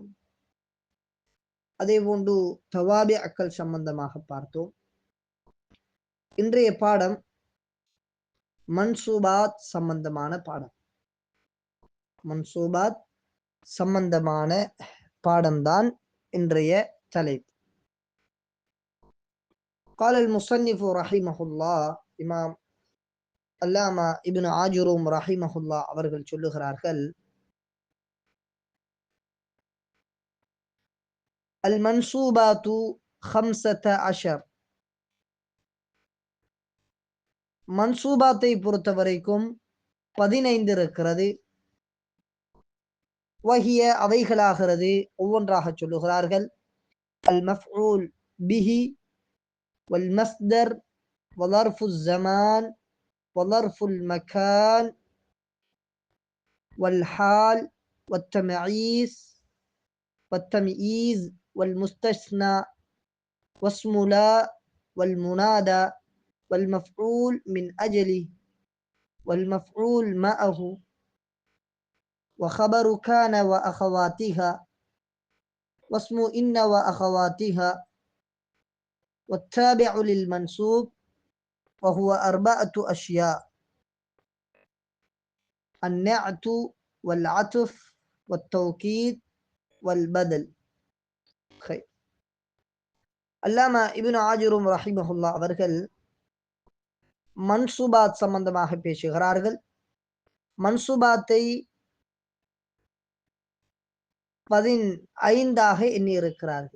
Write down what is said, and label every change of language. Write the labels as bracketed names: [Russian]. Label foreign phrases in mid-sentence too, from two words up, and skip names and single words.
[Tamil] அதே போன்று தவாபிஅக்கள் சம்பந்தமாக பார்த்தோம். இன்றைய பாடம் மன்சூபாத் சம்பந்தமான பாடம். மன்சூபாத் சம்பந்தமான பாடம்தான் இன்றைய தலைப்பு. [Arabic] قال المصنف رحمه الله [Tamil] இமாம் அல்லாமா இப்னு ஆஜுரூம் ரஹிமஹுல்லாஹ் அவர்கள் சொல்லுகிறார்கள், [Arabic] المنصوبات [Tamil] 15. மன்சூபாத்தை பொறுத்த வரைக்கும் 15 இருக்கிறது. வஹிய அவைகளாகிறது, ஒவ்வொன்றாக சொல்லுகிறார்கள். [Arabic] المفعول به والمصدر وظرف الزمان وظرف المكان والحال والتمييز والتمييز والمستثنى واسم لا والمنادى والمفعول من أجله والمفعول معه وخبر كان وأخواتها واسم إن وأخواتها والتابع للمنصوب وهو 4 أشياء: النعت والعطف والتوكيد والبدل. [Tamil] அல்லாமா இப்னு ஆஜுரூம் ரஹிமஹுல்லாஹ் அவர்கள் மன்சூபாத் சம்பந்தமாக பேசுகிறார்கள். மன்சூபாத்தை 15 எண்ணி இருக்கிறார்கள்.